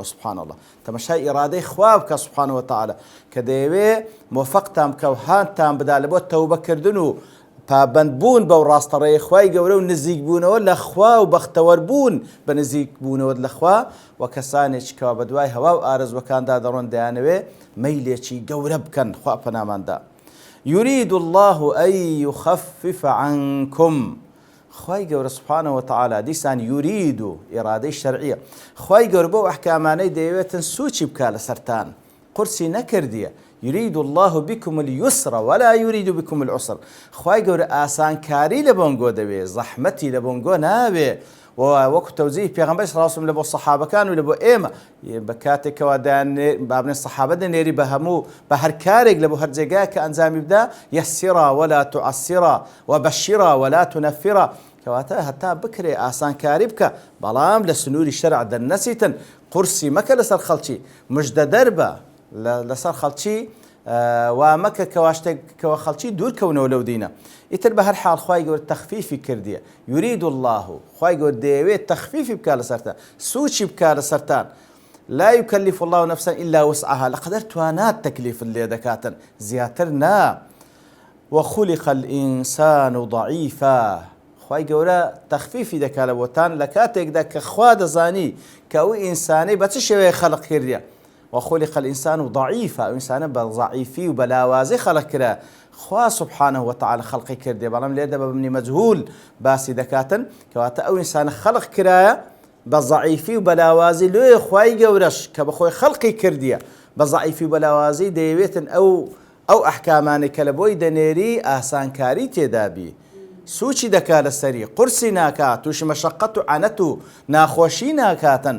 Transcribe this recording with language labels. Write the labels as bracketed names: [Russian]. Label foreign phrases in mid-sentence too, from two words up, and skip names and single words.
[Arabic] سوبحان الله، [Central Kurdish] تەماشای ئیرادەی خوا بکە [Arabic] سوبحانه وتعالى [Central Kurdish] کە دەیەوێت مۆفەقتان بکە و هانتان بدا لە بۆ تەوبەکردن و پابەندبوون بەو ڕاستەڕێی خوای گەورە و نزیکبوونەوە لە خوا و بەختەوەربوون بە نزیکبوونەوە لە خوا، و کەسانێکی کەوا بەدوای هەوا و ئارەزوەکاندا دەڕۆن دەیانەوێت مەیلێکی گەورە بکەن. خوا پەناماندا. [Arabic] يريد الله أن يخفف عنكم. [Central Kurdish] خوای گەورە [Arabic] سبحانه وتعالى [Central Kurdish] دیسان یورید و ئێرادەی شەرعیە، خوای گەورە بۆ ئەحکامانەی دەیەوێتن سوچی بکا لە سەرتان، قورسی نەکردیە. [Arabic] يريد الله بكم اليسر ولا يريد بكم العسر. [Central Kurdish] خوای گەورە ئاسانکاری لە بۆنگۆ دەوێ، زەحمەتی لە بۆنگۆ ناوێ. وەکو تەوزیح پێغەمبەر [Arabic] صلی الله علیه و سلم [Central Kurdish] لە بۆ سەحابەکان و لە بۆ ئێمە بە کاتێکەوە بابنێ سەحابە دەنێری بە هەموو بە هەر کارێک لە بۆ هەر جێگایە کە ئەنجامی بدا، [Arabic] یەسیرا ولا تعسیرا وبەشیرا ولا تنەفیرا، [Central Kurdish] کەواتە هەتا بکرێ ئاسانکاری بکە، بەڵام لە سنووری شەرع دەرنەچیتن، قورسی مەکە لەسەر خەڵکی، مژدە دەربە لەسەر خەڵکی، وا مەکە کەوا شتێکەوە خەڵکی دوورکەونەوە لەو دینە. ئیتر بە هەر حاڵ خوای گەورە تەخفیفی کردیە. [Arabic] یورید الله، [Central Kurdish] خوای گەورە دەیەوێت تەخفیفی بکا لەسەرتان، سوچی بکا لەسەرتان. [Arabic] لا يكلف الله نفسا إلا وسعها، [Central Kurdish] لەقەدەر توانات تەکلیف لێ دەکاتن، زیاتر نا. [Arabic] وخلق الإنسان ضعيفا، [Central Kurdish] خوای گەورە تەخفیفی دەکا لە بۆتان لە کاتێکدا کە خوا دەزانی کە ئەو ئینسانەی بە چ شێوەیە خەڵق کردیە. [Arabic] وخلق الإنسان ضعيفا، [Central Kurdish] ئینسانە بە ضعیفی و بەلاوازی خەڵق کرا، خوا [Arabic] سبحانه وتعالى [Central Kurdish] خەڵقی کردێ، بەڵام لێدە بە بنی مەجهول باسی دەکاتن، کەواتە ئەو ئینسانە خەڵق کرایە بە ضعیفی و بەلاوازی، لێ خوای گەورەش کە بەخۆی خەڵقی کردیە بە ضعیفی و بەلاوازی دەیەوێتن ئەو ئەحکامانێک کە لە بۆی دەنێری ئاسانکاری تێدابی، سوچی دەکا لەسەری، قورسی ناکات، تووشی مەشەقەت و عەنەت و ناخۆشی ناکاتن.